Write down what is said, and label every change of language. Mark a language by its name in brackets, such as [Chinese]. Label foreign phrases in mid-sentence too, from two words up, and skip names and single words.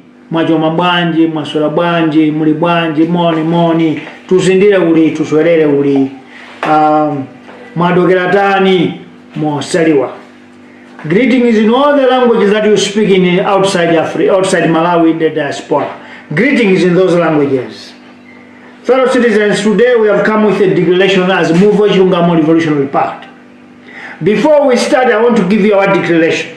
[Nyanja] mwachoma bwanji mwaswera bwanji muli bwanji moni [Tumbuka] tusindire uli tuswerere uli [Nyanja] mwadokera tani mosaliwa. [English] Greetings in all the languages that you speak in outside Malawi in the diaspora. Greetings in those languages. Fellow citizens, today we have come with a declaration as Move wa Chilungamo Revolutionary Party. Before we start, I want to give you our declaration.